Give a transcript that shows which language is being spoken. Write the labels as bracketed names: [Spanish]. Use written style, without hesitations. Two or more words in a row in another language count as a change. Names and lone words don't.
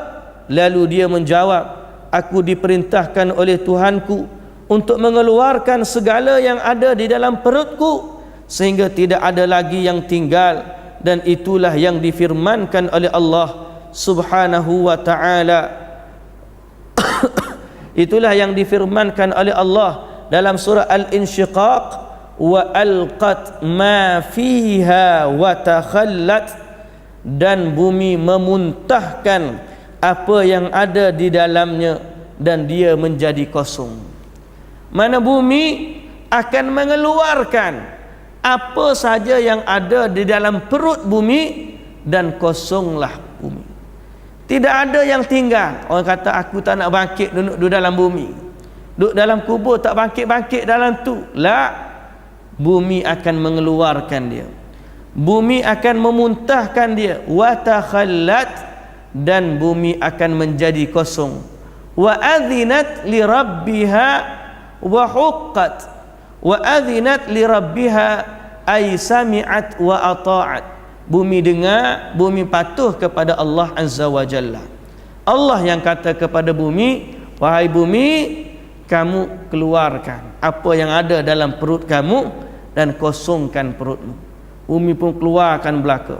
[Malay] Lalu dia menjawab, "Aku diperintahkan oleh Tuhanku untuk mengeluarkan segala yang ada di dalam perutku sehingga tidak ada lagi yang tinggal, dan itulah yang difirmankan oleh Allah [Arabic] سبحانه وتعالى." [Malay] Itulah yang difirmankan oleh Allah dalam surah Al-Insyiqaq, [Arabic] "وألقت ما فيها وتخلت," [Malay] dan bumi memuntahkan apa yang ada di dalamnya dan dia menjadi kosong. Mana bumi akan mengeluarkan apa saja yang ada di dalam perut bumi dan kosonglah bumi. Tidak ada yang tinggal. Orang kata aku tak nak bangkit duduk dalam bumi. Duduk dalam kubur tak bangkit-bangkit dalam tu. La, bumi akan mengeluarkan dia. Bumi akan memuntahkan dia. [Arabic] وتخلت, [Malay] dan bumi akan menjadi kosong. [Arabic] وأذنت لربها وحقت. وأذنت لربها أي سمعت وأطاعت. [Malay] Bumi dengar, bumi patuh kepada Allah [Arabic] عز وجل. [Malay] Allah yang kata kepada bumi, "Wahai bumi, kamu keluarkan apa yang ada dalam perut kamu dan kosongkan perutmu." Bumi pun keluarkan belaka.